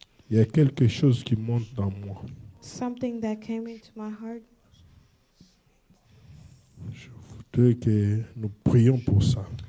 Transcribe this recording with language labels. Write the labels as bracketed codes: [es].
[fr] Il y a quelque chose qui monte dans moi. [en] Something that came into my heart. [fr] Je voudrais que nous prions pour ça.